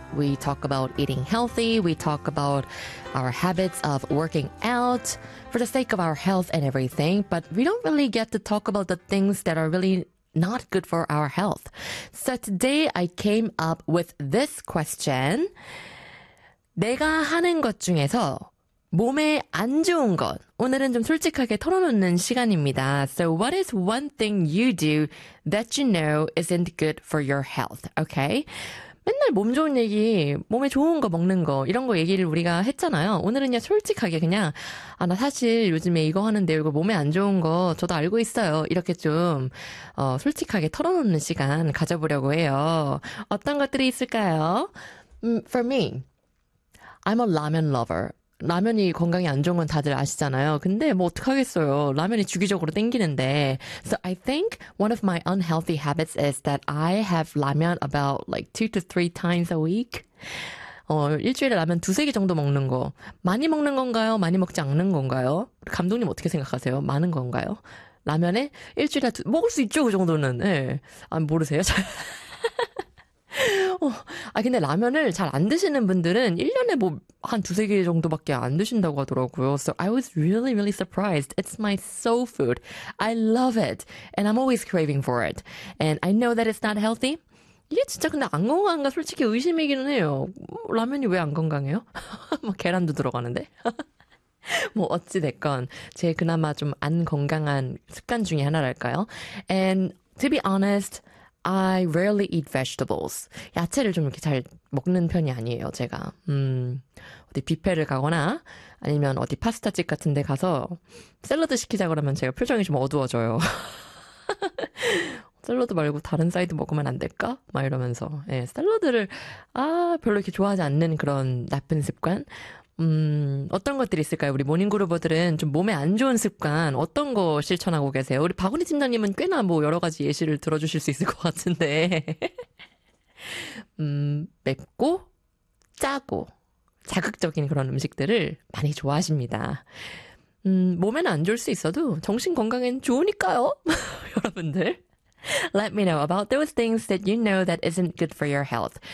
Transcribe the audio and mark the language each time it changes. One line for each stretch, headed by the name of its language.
English: We talk about eating healthy. We talk about our habits of working out for the sake of our health and everything. But we don't really get to talk about the things that are really not good for our health. So today I came up with this question.
Korean: 내가 하는 것 중에서 몸에 안 좋은 것. 오늘은 좀 솔직하게 털어놓는 시간입니다.
English: So what is one thing you do that you know isn't good for your health? Okay?
Korean: 맨날 몸 좋은 얘기, 몸에 좋은 거 먹는 거 이런 거 얘기를 우리가 했잖아요. 오늘은 그냥 솔직하게 그냥 아, 나 사실 요즘에 이거 하는데 이거 몸에 안 좋은 거 저도 알고 있어요. 이렇게 좀 솔직하게 털어놓는 시간 가져보려고 해요. 어떤 것들이 있을까요?
English: For me, I'm a 라면 lover.
Korean: 라면이 건강에 안 좋은 건 다들 아시잖아요. 근데 뭐 어떡하겠어요. 라면이 주기적으로 땡기는데.
English: So I think one of my unhealthy habits is that I have 라면 about like 2 to 3 times a week.
Korean: 일주일에 라면 두세 개 정도 먹는 거. 많이 먹는 건가요? 많이 먹지 않는 건가요? 감독님 어떻게 생각하세요? 많은 건가요? 라면에 일주일에 먹을 수 있죠, 그 정도는. 예. 네. 아, 모르세요? 아 근데 라면을 잘 안 드시는 분들은 1년에 뭐 한 두세 개 정도밖에 안 드신다고 하더라고요.
English: So I was really really surprised. It's my soul food. I love it. And I'm always craving for it. And I know that it's not healthy.
Korean: 이게 진짜 근데 안 건강한가 솔직히 의심이기는 해요. 라면이 왜 안 건강해요? 막 계란도 들어가는데. 뭐 어찌 됐건 제 그나마 좀 안 건강한 습관 중에 하나랄까요?
English: And to be honest, I rarely eat vegetables.
Korean: 야채를 좀 이렇게 잘 먹는 편이 아니에요, 제가. 어디 뷔페를 가거나 아니면 어디 파스타집 같은 데 가서 샐러드 시키자 그러면 제가 표정이 좀 어두워져요. 샐러드 말고 다른 사이드 먹으면 안 될까? 막 이러면서. 예, 샐러드를 아, 별로 이렇게 좋아하지 않는 그런 나쁜 습관. 어떤 것들이 있을까요? 우리 모닝그루버들은 좀 몸에 안 좋은 습관 어떤 거 실천하고 계세요? 우리 박은희 팀장님은 꽤나 뭐 여러 가지 예시를 들어주실 수 있을 것 같은데 맵고 짜고 자극적인 그런 음식들을 많이 좋아하십니다. 몸에는 안 좋을 수 있어도 정신 건강엔 좋으니까요. 여러분들
English: Let me know about those things that you know that isn't good for your health.